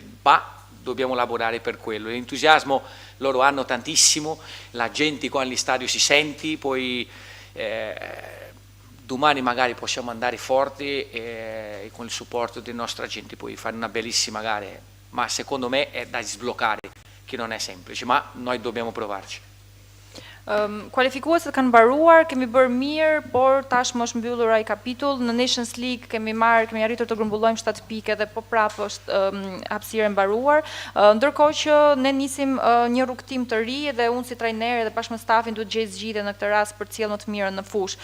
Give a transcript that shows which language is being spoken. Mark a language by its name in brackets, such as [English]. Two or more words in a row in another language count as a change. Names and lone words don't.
[Italian] Ma dobbiamo lavorare per quello. L'entusiasmo loro hanno tantissimo, la gente qua all'stadio si sente, poi domani magari possiamo andare forti e con il supporto della nostra gente poi fare una bellissima gara, ma secondo me è da sbloccare, che non è semplice, ma noi dobbiamo provarci. [Albanian] Kualifikueset kanë mbaruar, kemi bërë mirë, por tashmë është mbyllur ai kapitull. Në Nations League kemi arritur të grumbullojmë 7 pike dhe po prapë është hapësira e mbaruar. Ndërkohë që ne nisim një rrugtim të ri dhe unë si trajner dhe bashkë me stafin duhet gjejë zgjidhje në këtë rast për të sjellë më të mirën në fushë.